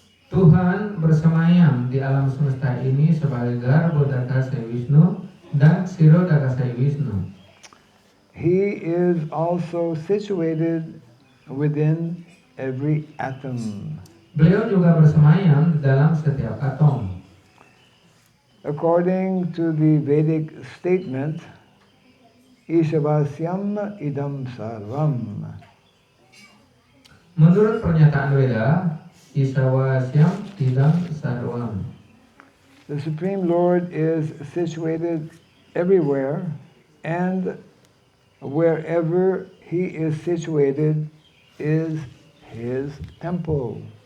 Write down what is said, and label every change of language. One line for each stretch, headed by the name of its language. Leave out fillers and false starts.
Indonesian: Tuhan bersemayam di alam semesta ini sebagai Garbhodakshai Vishnu dan Kshirodakshai Vishnu.
English: He is also situated within every atom.
Indonesian: Beliau juga bersemayam di dalam setiap atom.
English: According to the Vedic statement, Ishavasyam idam sarvam.
Indonesian: Menurut pernyataan Weda, Isawasyam idam sarvam.
English: The Supreme Lord is situated everywhere, and wherever He is situated is His temple.